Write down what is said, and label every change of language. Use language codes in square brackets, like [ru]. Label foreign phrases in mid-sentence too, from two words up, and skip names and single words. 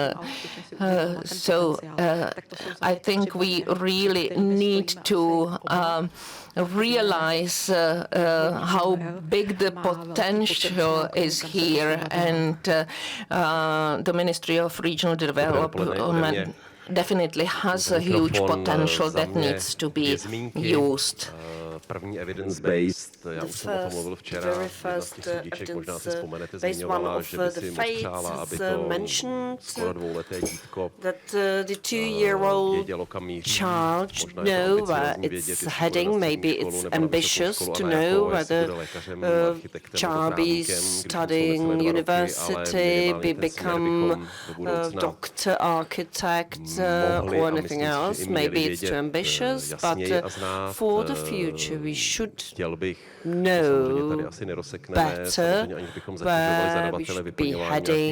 [en] So I think we really need to realize how big the potential is here, and the Ministry of Regional Development definitely has a huge potential that needs to be used. [cs] První evidence-based, já už jsem o tom mluvil včera, jedna z těch sudiček, možná si vzpomenete, zmiňovala, že by si moc přála, aby to skoro dvouleté dítko vědělo, kam míří. Možná je to ambiciozní vědět, jestli [en] heading, maybe it's ambitious to know whether child be studying university, become doctor, architect, or anything else. Maybe it's too ambitious, but for the future we should know better where we should be heading.